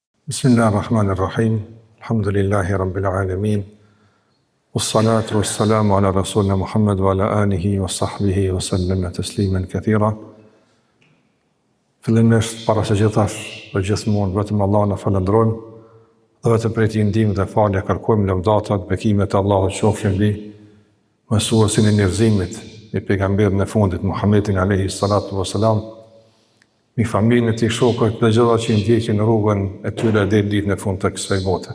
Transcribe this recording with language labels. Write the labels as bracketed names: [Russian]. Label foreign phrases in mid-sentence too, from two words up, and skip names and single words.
[Arabic] بسم الله الرحمن الرحيم. الحمد لله رب العالمين. والصلاة والسلام على رسولنا محمد وعلى آله وصحبه وسلم تسليما كثيرا. [Albanian] Fillimisht para së gjithash dhe gjithmonë vetëm Allah na falënderojmë dhe vetëm prej tij ndihmë dhe falje kërkojmë, lëvdatat, bekimet e Allahut qofshin mbi mësuesin e njerëzimit, i pejgamberin e fundit Muhammedin [Arabic] عليه الصلاة والسلام, [Albanian] mi familjen e tij, shokët dhe gjitha që ndjekin rrugën e tyre deri në ditën e fundit të kësaj bote.